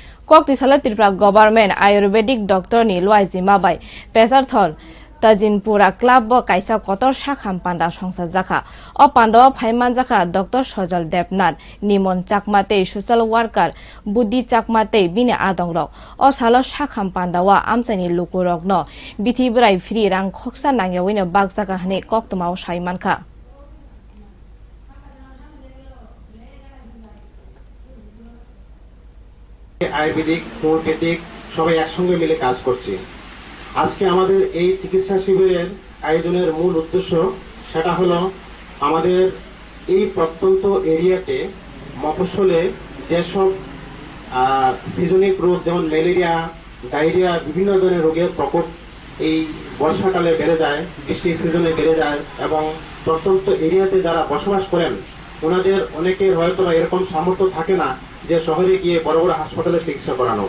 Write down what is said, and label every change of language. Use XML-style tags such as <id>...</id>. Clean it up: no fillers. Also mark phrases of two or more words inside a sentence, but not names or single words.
<trp>Koktisala Tripura</trp> <en>Government Ayurvedic Doctor</en> <trp>ni Luai Zimabai Pesar Thol Tajinpura Club bo kaisa kotor shakham panda songsar jakha o panda phaiman jakha Dr. Sojal Debnath Nimon Chakmate</trp> <en>social worker</en> <trp>Buddi Chakmate bini adongrok o salo shakham panda wa amsani lukurok no bithi brai free rang khoksa nangyawine bag jaka hne koktuma saimankha</trp> <bn>আয়ুর্বেদিক হোমিওপ্যাথিক সবাই একসঙ্গে মিলে কাজ করছে। আজকে আমাদের এই চিকিৎসা শিবিরের আয়োজনের মূল উদ্দেশ্য সেটা হলো আমাদের এই প্রত্যন্ত এরিয়াতে মফস্বলে যেসব সিজনিক রোগ যেমন ম্যালেরিয়া ডায়রিয়া বিভিন্ন ধরনের রোগের প্রকোপ এই বর্ষাকালে বেড়ে যায়, বৃষ্টির সিজনে বেড়ে যায় এবং প্রত্যন্ত এরিয়াতে যারা বসবাস করেন ওনাদের অনেকের হয়তো এরকম সামর্থ্য থাকে না যে শহরে গিয়ে বড় বড় হাসপাতালে চিকিৎসা করানো।</bn>